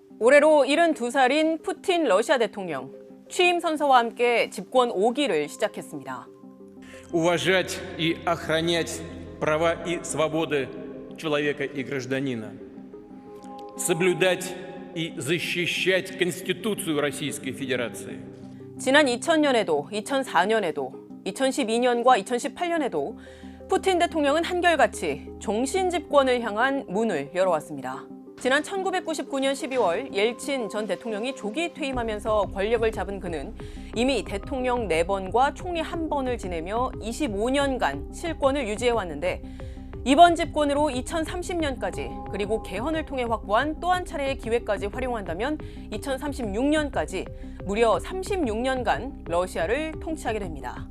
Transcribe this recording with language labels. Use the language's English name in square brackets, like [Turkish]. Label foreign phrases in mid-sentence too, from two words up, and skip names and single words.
[Korean] 올해로 72살인 푸틴 러시아 대통령, 취임 선서와 함께 집권 5기를 시작했습니다. [Russian] Уважать и охранять права и свободы человека и гражданина. Соблюдать и защищать Конституцию Российской Федерации. [Korean] 지난 2000년에도, 2004년에도, 2012년과 2018년에도 푸틴 대통령은 한결같이 종신 집권을 향한 문을 열어왔습니다. 지난 1999년 12월 옐친 전 대통령이 조기 퇴임하면서 권력을 잡은 그는 이미 대통령 4번과 총리 1번을 지내며 25년간 실권을 유지해왔는데 이번 집권으로 2030년까지 그리고 개헌을 통해 확보한 또 한 차례의 기회까지 활용한다면 2036년까지 무려 36년간 러시아를 통치하게 됩니다.